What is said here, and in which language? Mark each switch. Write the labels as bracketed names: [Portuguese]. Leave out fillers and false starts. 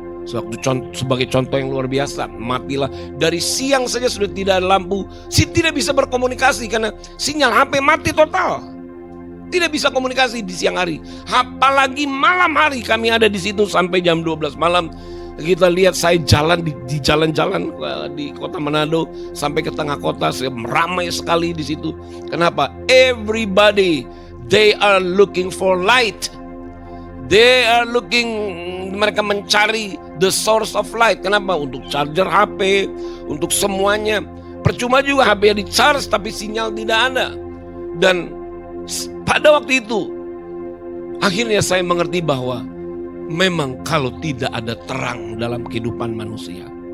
[Indonesian] Sebagai contoh yang luar biasa, matilah. Dari siang saja sudah tidak ada lampu, tidak bisa berkomunikasi karena sinyal HP mati total. Tidak bisa komunikasi di siang hari. Apalagi malam hari kami ada di situ sampai jam 12 malam. Kita lihat saya jalan di jalan-jalan di kota Manado sampai ke tengah kota, ramai sekali di situ. Kenapa? [English] Everybody, they are looking for light. They are looking, [Indonesian] mereka mencari [English] the source of light. [Indonesian] Kenapa? Untuk charger HP, untuk semuanya. Percuma juga HP di charge tapi sinyal tidak ada. Dan pada waktu itu akhirnya saya mengerti bahwa memang kalau tidak ada terang dalam kehidupan manusia.